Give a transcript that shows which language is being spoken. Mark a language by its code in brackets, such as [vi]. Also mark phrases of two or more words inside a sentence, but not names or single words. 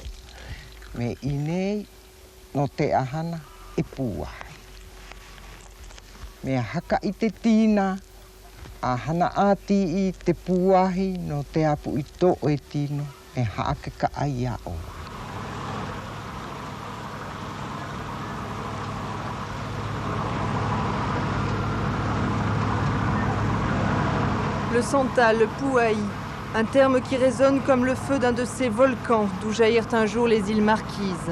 [mrq] Me inei no te ahana e puahi. Me haka i te tīna, ahana ati i te puahi no te apu i tō e tino, me haake ka ai a o. [fr] Le santal, le puahi, un terme qui résonne comme le feu d'un de ces volcans d'où jaillirent un jour les îles Marquises.